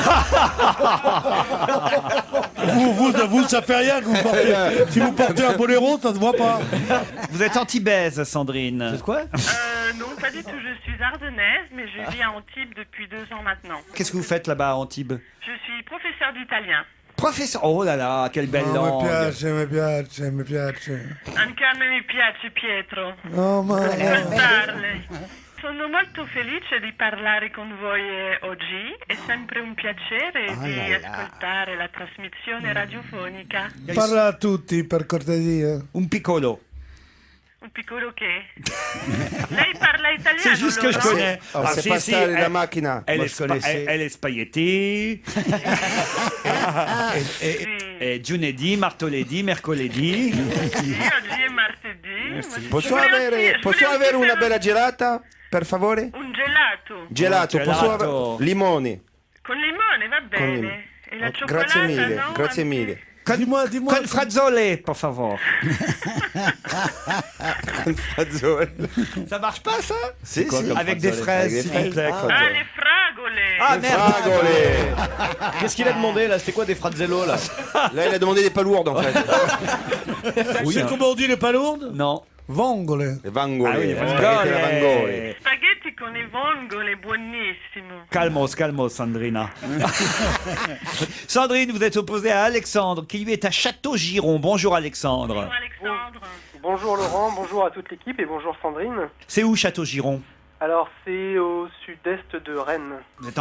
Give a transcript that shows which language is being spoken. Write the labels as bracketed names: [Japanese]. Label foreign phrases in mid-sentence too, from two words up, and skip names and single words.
[French] vous, ça fait rien que vous portez. Si vous portez un boléro, ça se voit pas. vous êtes anti-baise, Sandrine. C'est quoi? Non, pas du tout. Je suis ardennaise, mais je vis à Antibes depuis 2 ans maintenant. Qu'est-ce que vous faites là-bas à Antibes? Je suis professeur d'italien. Professeur. Oh là là, quelle belle langue. [Italian] mi piace. Anche a me mi piace, Pietro. Oh, ma... Ascoltarle. Sono molto felice di parlare con voi oggi. È sempre un piacere di ascoltare la trasmissione radiofonica. Parla a tutti, per cortesia. Un piccolo. Un piccolo che? Lei parla italiano? [French] C'est juste que je Laurent? connais. Oh, c'est pas ça, [Italian] la macchina. [French] Elle Moi, est, je connaissais. elle est spaghetti. et [Italian] lunedì, martedì, mercoledì. Sì, oggi è martedì. Posso avere una bella gelata, per favore? Un gelato. Gelato, Un posso gelato. avere limoni. Con limone, va bene. limone. E la cioccolata, Grazie mille, no? grazie mille. [French] Dis-moi. [Italian] Con frazzole, [Spanish] por favor. [French] Ça marche pas, ça? [Italian] Si, [French] quoi, [Italian] si. [French] comme Avec des fraises, s'il vous plaît. Ah, les fragole. Ah, merde. Fragole. Qu'est-ce qu'il a demandé là? C'était quoi des frazzello là? Là, il a demandé des palourdes en fait. Oui, comment on dit les palourdes? Non. Vongole. Les vangole. Ah oui, les [Italian] spaghetti alla vangole. Spaghetti con i vongole, buonissimo. [French] Calmos, Sandrina. Sandrine, vous êtes opposée à Alexandre, qui lui est à Château-Giron. Bonjour Alexandre. Bonjour Alexandre. Bonjour Laurent, bonjour à toute l'équipe et bonjour Sandrine. C'est où Château-Giron? Alors c'est au sud-est de Rennes. Vous êtes en